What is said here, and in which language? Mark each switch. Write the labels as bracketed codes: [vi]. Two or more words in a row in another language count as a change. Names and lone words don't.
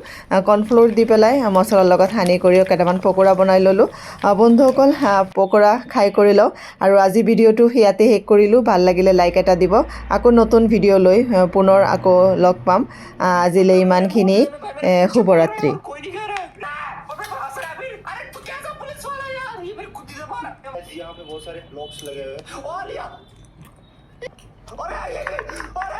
[as] কৰ্ণফ্ল'ৰ দি পেলাই মছলাৰ লগত সানি কৰিও কেইটামান পকোৰা বনাই ল'লোঁ। বন্ধুসকল পকোৰা খাই কৰি লওঁ। আৰু আজি ভিডিঅ'টো ইয়াতে শেষ কৰিলোঁ। ভাল লাগিলে লাইক এটা দিব। আকৌ নতুন ভিডিঅ' লৈ পুনৰ আকৌ লগ পাম। আজিলৈ ইমানখিনি, শুভৰাত্ৰি। [hi] यहाँ पे बहुत सारे ब्लॉक्स लगे हुए हैं और